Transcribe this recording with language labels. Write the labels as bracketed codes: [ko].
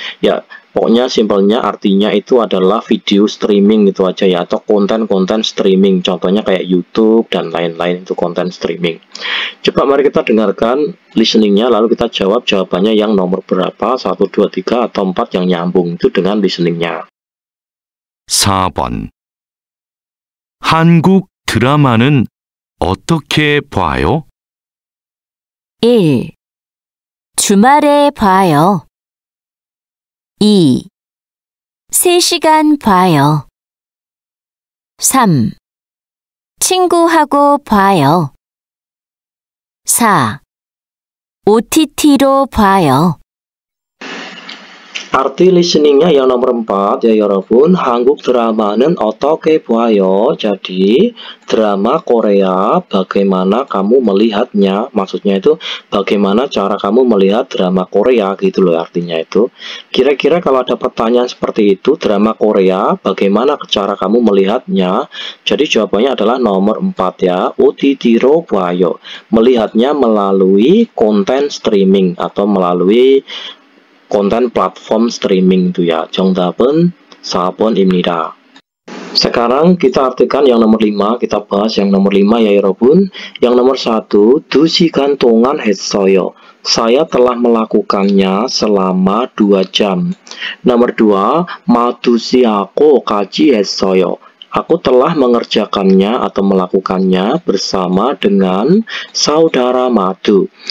[id] Ya, pokoknya simpelnya artinya itu adalah video streaming gitu aja ya, atau konten-konten streaming. Contohnya kayak YouTube dan lain-lain, itu konten streaming. Coba mari kita dengarkan listeningnya, lalu kita jawab jawabannya yang nomor berapa, 1, 2, 3, atau 4 yang nyambung itu dengan listeningnya. [ko] 4번. 한국 드라마는 어떻게 봐요? 1. 주말에 봐요. 2. 3시간 봐요. 3. 친구하고 봐요. 4. OTT로 봐요. [id] Arti listeningnya yang nomor 4 ya 여러분. [ko] 한국 드라마는 어떻게 봐요? [id] Jadi drama Korea bagaimana kamu melihatnya? Maksudnya itu bagaimana cara kamu melihat drama Korea gitu loh artinya itu. Kira-kira kalau ada pertanyaan seperti itu, drama Korea bagaimana cara kamu melihatnya? Jadi jawabannya adalah nomor 4 ya. [ko] OTT로 봐요. [id] Melihatnya melalui konten streaming atau melalui konten platform streaming itu ya. [ko] 정답은 4번입니다. [id] Sekarang kita artikan yang nomor 5. Kita bahas yang nomor 5 ya 여러분. Yang nomor 1, [ko] 2시간 동안 했어요. [id] Saya telah melakukannya selama 2 jam. Nomor 2, [ko] 마두씨하고 같이 했어요. [id] Aku telah mengerjakannya atau melakukannya bersama dengan saudara Madu.